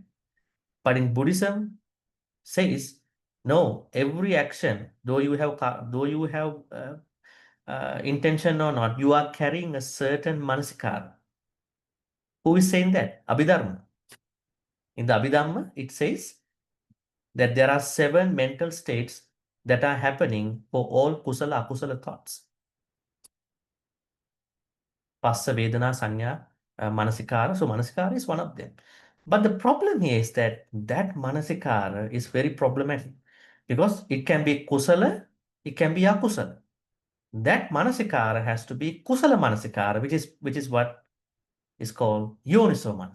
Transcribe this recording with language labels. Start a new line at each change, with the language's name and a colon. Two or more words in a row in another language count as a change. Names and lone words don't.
English: But in Buddhism says, no, every action, though you have intention or not, you are carrying a certain manasikara. Who is saying that? Abhidharma. In the Abhidhamma, it says that there are 7 mental states that are happening for all
Pali: kusala, akusala
English: thoughts.
Pali: Passa, Vedana, Sanya, Manasikara.
English: So Manasikara is one of them. But the problem here is that Manasikara is very problematic because it can be kusala, it can be akusala. That Manasikara has to be
Pali: kusala Manasikara,
English: which is what is called
Pali: Yoniso Manasikara.